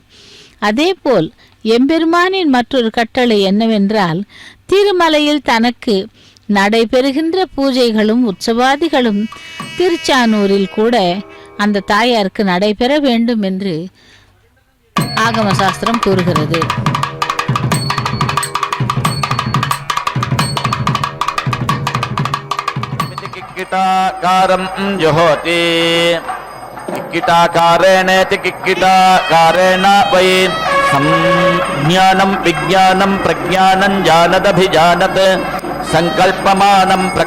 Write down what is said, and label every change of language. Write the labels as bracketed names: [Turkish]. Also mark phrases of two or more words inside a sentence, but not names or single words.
[Tamil] அதேபோல் எம்பெருமானின் மற்றொரு கட்டளை என்னவென்றால், திருமலையில் தனக்கு நடைபெறுகின்ற பூஜைகளும் உற்சவாதிகளும் திருச்சானூரில் கூட அந்த தாயாருக்கு நடைபெற வேண்டும் என்று ஆகம சாஸ்திரம் கூறுகிறது. [Sanskrit] किक्किटाकारं जुहोति किक्किटाकारेणेति किक्किटाकारेण वै संज्ञानं विज्ञानं प्रज्ञानं जानदभिजानत् संकल्पमानं